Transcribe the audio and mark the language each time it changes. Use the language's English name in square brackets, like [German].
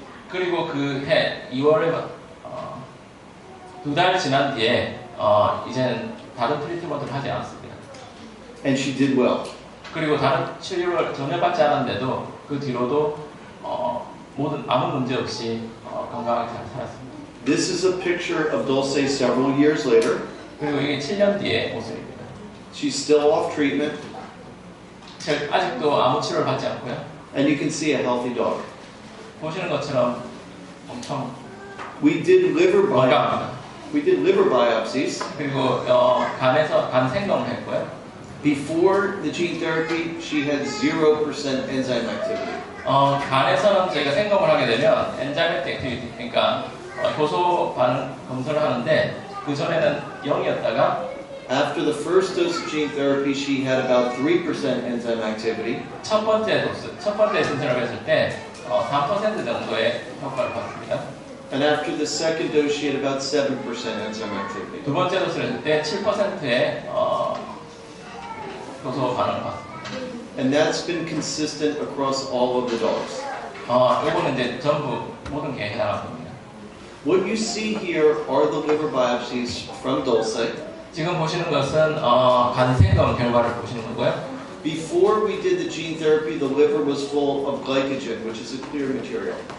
[Korean] 그리고 그 해 2월에 두 달 지난 뒤에 이제는 다른 트리트먼트를 하지 않았습니다. [English] And she did well. [Korean] 그리고 다른 치료를 전혀 받지 않았는데도 그 뒤로도 아무 문제 없이 건강하게 잘 살았습니다. [English] This is a picture of Dulce several years later. [Korean] 그리고 이게 7년 뒤의 모습입니다. [English] She's still off treatment. [Korean] 아직도 아무 치료를 받지 않고요. [English] And you can see a healthy dog. [Korean] 보시는 것처럼 엄청 [English] We did liver [Korean] 건강합니다. [English] biopsies. [Korean] 그리고 간 생검을 했고요. [English] Before the gene therapy, she had 0% enzyme activity. [Korean] 간에서는 저희가 생검을 하게 되면 엔자이메틱 액티비티, 그러니까 효소 반응 검사를 하는데 그 전에는 0이었다가 [English] After the first dose of gene therapy, she had about 3% enzyme activity. [Korean] 첫 번째 진찰을 했을 때 3% 정도의 효과를 봤습니다. [English] And after the second dose, she had about 7% enzyme activity. [Korean] 두 번째 도수를 했을 때 7%의 효소 반응을 봤습니다. [English] And that's been consistent across all of the dogs. [Korean] 이거는 이제 전부 모든 개에 해당하는 겁니다. [English] What you see here are the liver biopsies from Dulce. [Korean] 지금 보시는 것은 간 생검 결과를 보시는 거고요. [English] Before we did the gene therapy, the liver was full of glycogen, which is a clear material.